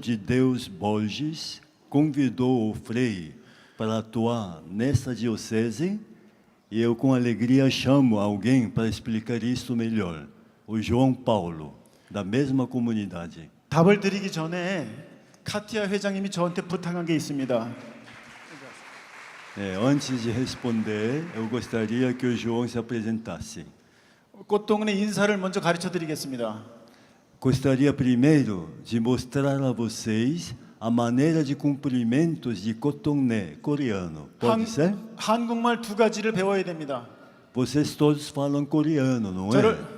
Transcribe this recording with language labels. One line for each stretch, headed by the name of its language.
Portuguese: de Deus Borges convidou o Frei para atuar nessa diocese, e eu com alegria chamo alguém para explicar isso melhor. O João Paulo, da mesma comunidade.
Korean: 답을 드리기 전에 카티아 회장님이 저한테 부탁한 게 있습니다.
Portuguese: Antes de responder, eu gostaria que o João se apresentasse.
Korean: 꽃동네 인사를 먼저 가르쳐 드리겠습니다.
Portuguese: Gostaria primeiro de mostrar a vocês a maneira de cumprimentos de cotoné coreano. Pode ser?
Korean: 한국말 두 가지를 배워야 됩니다.
Portuguese: Vocês todos falam coreano, não é?